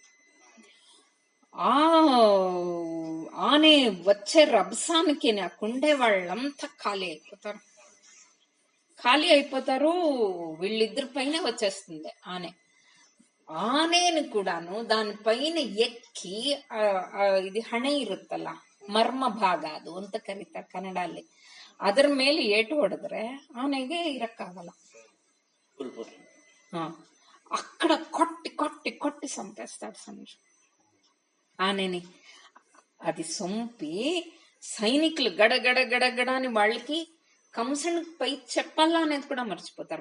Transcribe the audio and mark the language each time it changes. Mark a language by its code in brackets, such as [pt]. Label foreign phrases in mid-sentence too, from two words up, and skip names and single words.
[te] ఆనే వచ్చే రభసానికి నాకుండే వాళ్ళంతా ఖాళీ అయిపోతారు. వీళ్ళిద్దరి పైన వచ్చేస్తుంది ఆనేను కూడాను దానిపైన [kn] ಎಕ್ಕಿ ಇದು ಹಣೆ ಇರುತ್ತಲ್ಲ, ಮರ್ಮ ಭಾಗ, ಅದು ಅಂತ ಕರೀತಾರೆ ಕನ್ನಡಲ್ಲಿ. ಅದ್ರ ಮೇಲೆ ಏಟು ಹೊಡೆದ್ರೆ ಆನೆಗೆ ಇರಕ್ಕಾಗಲ್ಲ. [te] అక్కడ కొట్టి చంపేస్తాడు సంజు ఆనేని. అది చంపి సైనికులు గడగడ అని వాళ్ళకి కంసుని పై చెప్పాలా అనేది కూడా మర్చిపోతారు.